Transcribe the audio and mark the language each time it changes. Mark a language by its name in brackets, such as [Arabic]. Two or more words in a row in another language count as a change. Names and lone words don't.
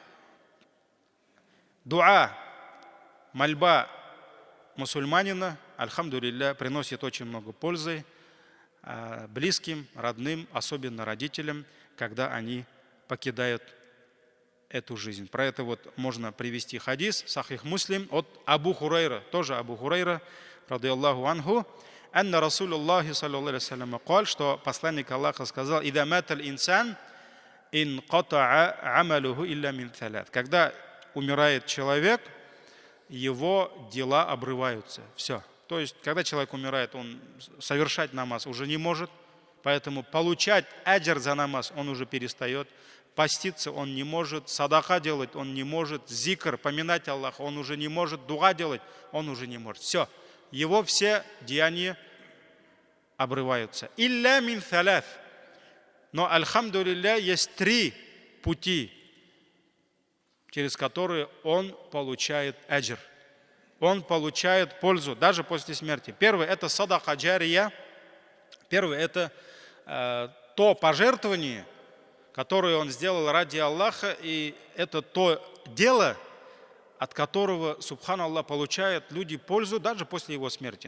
[Russian] Дуа, мольба мусульманина, альхамдулилля, приносит очень много пользы близким, родным, особенно родителям, когда они покидают эту жизнь. Про это вот можно привести хадис, Сахих Муслим, от Абу Хурайра, тоже Абу Хурайра, [Arabic] رضي الله عنه, أن رسول الله صلى الله عليه وسلم [Russian] сказал, что посланник Аллаха сказал: [Arabic] «إذا مات الإنسان انقطع عمله إلا من ثلاث». [Russian] Когда умирает человек, его дела обрываются. Все. То есть, когда человек умирает, он совершать намаз уже не может, поэтому получать аджр за намаз он уже перестает, поститься он не может, садака делать он не может, зикр, поминать Аллаха он уже не может, дуа делать он уже не может. Все, его все деяния обрываются. [Arabic] إلا من ثلاث. [Russian] Но, альхамдулилля, есть 3 пути, через которые он получает аджр. Он получает пользу даже после смерти. Первый – это [Arabic] صدقة جارية. [Russian] Первый – это то пожертвование, которое он сделал ради Аллаха, и это то дело, от которого, субханаллах, получают люди пользу даже после его смерти.